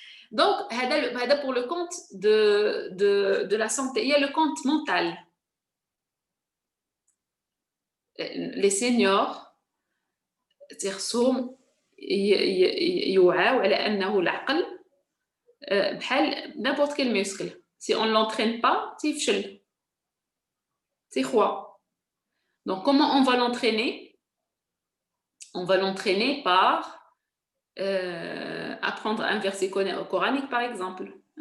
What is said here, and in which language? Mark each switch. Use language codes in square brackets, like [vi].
[fr] Donc, pour le compte de la santé, il y a le compte mental. Les seniors, [ar] تيخصهم يوعاو على أنه العقل بحال [fr] n'importe quel muscle. Si on ne l'entraîne pas, [ar] تيفشل تيخوى. [fr] Donc, comment on va l'entraîner? On va l'entraîner par apprendre un verset coranique, par exemple.